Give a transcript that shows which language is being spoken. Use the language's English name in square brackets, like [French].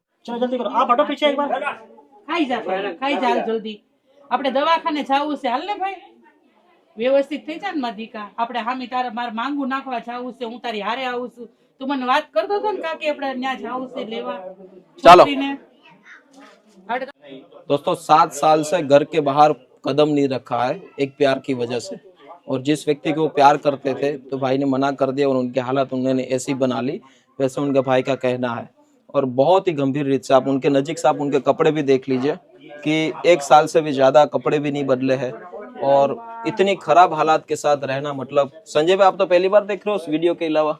[Hindi] चलो जल्दी करो आप हटो पीछे एक बार [Gujarati] ખાઈ જા પહેલા, ખાઈ જા હાલ જલ્દી. આપણે દવાખાને જાવું છે હાલ ને ભાઈ, વ્યવસ્થિત થઈ જા ને મારી દીકા. આપણે હામી તારે મારે માંગુ નાખવા જાવું છે, હું તારી હારે આવું છું. તું મને વાત કરતો હતો ને કાકી આપણે ત્યાં જાવું છે લેવા ચાલો. છોકરીને. [Hindi] दोस्तों 7 साल से घर के बाहर कदम नहीं रखा है एक प्यार की वजह से, और जिस व्यक्ति को वो प्यार करते थे तो भाई ने मना कर दिया और उनकी हालत उन्होंने ऐसी बना ली, वैसे उनके भाई का कहना है। और बहुत ही गंभीर रीत से आप उनके नजीक से आप उनके कपड़े भी देख लीजिए कि 1 साल से भी ज्यादा कपड़े भी नहीं बदले हैं और इतनी खराब हालात के साथ रहना, मतलब संजय भाई आप तो पहली बार देख रहे हो उस वीडियो के अलावा?